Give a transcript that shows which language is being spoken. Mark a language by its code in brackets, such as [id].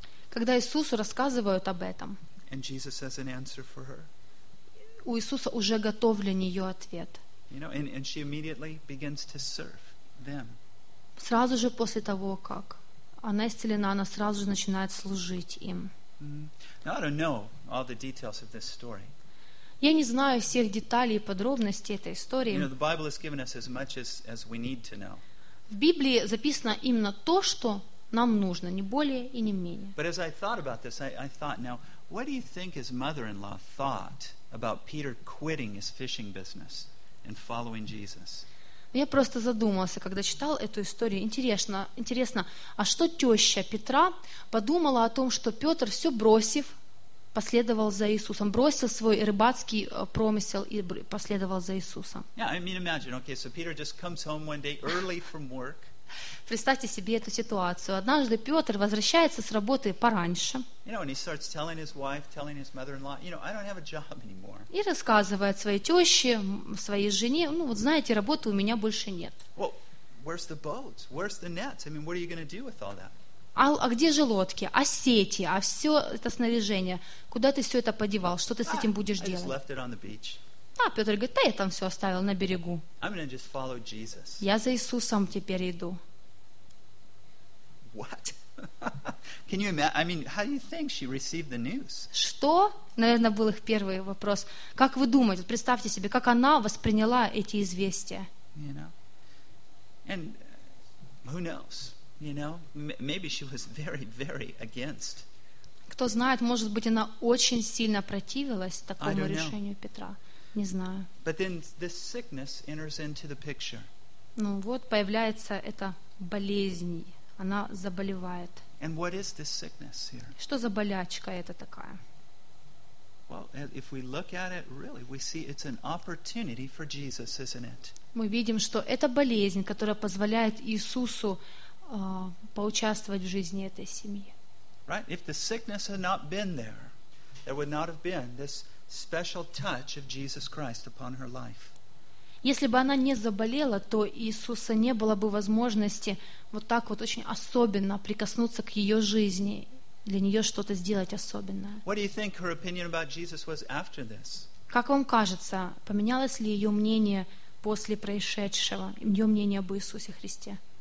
[ru] когда Иисусу рассказывают об этом, у Иисуса уже готовлен ее ответ. [en] You know, and she immediately begins to serve them. [ru] Сразу же после того, как она исцелена, она сразу же начинает служить им. [en] Now, I don't know all the details of this story. [ru] Я не знаю всех деталей и подробностей этой истории. [en] You know, the Bible has given us as much as we need to know. [ru] В Библии записано именно то, что нам нужно, не более и не менее. [en] But as I thought about this, I thought, now, what do you think his mother-in-law thought about Peter quitting his fishing business? And following Jesus. [ru] Я просто задумался, когда читал эту историю. Интересно, а что теща Петра подумала о том, что Петр, все бросив, последовал за Иисусом, бросил свой рыбацкий промысел и последовал за Иисусом? [en] Yeah, I mean, imagine. Okay, so Peter just comes home one day early from work. [ru] Представьте себе эту ситуацию. Однажды Петр возвращается с работы пораньше. [en] You know, and he starts telling his wife, telling his mother-in-law, you know, I don't have a job anymore. [ru] И рассказывает своей теще, своей жене, ну вот знаете, работы у меня больше нет. [en] Well, where's the boats? Where's the nets? I mean, what are you going to do with all that? [ru] А где же лодки? А сети? А все это снаряжение? Куда ты все это подевал? Что ты с этим будешь делать? [en] I just left it on the beach. [ru] А Петр говорит, да я там все оставил на берегу. [en] I'm going to just follow Jesus. [ru] Я за Иисусом теперь иду. [en] What? Can you imagine? I mean, how do you think she received the news? [ru] Что, наверное, был их первый вопрос. Как вы думаете? Представьте себе, как она восприняла эти известия. [en] You know, and who knows? You know, maybe she was very, very against. [ru] Кто знает? Может быть, она очень сильно противилась такому решению Петра. Не знаю. [en] But then this sickness enters into the picture. [ru] Ну вот появляется эта болезнь. Она заболевает. [en] And what is this sickness here? [ru] Что за болячка это такая? [en] Well, if we look at it, really, we see it's an opportunity for Jesus, isn't it? [ru] Мы видим, что это болезнь, которая позволяет Иисусу поучаствовать в жизни этой семьи. [en] Right? If the sickness had not been there, there would not have been this special touch of Jesus Christ upon her life. [ru] Если бы она не заболела, то Иисуса не было бы возможности вот так вот очень особенно прикоснуться к ее жизни, для нее что-то сделать особенное. Как вам кажется, поменялось ли ее мнение после происшедшего, ее мнение об Иисусе Христе?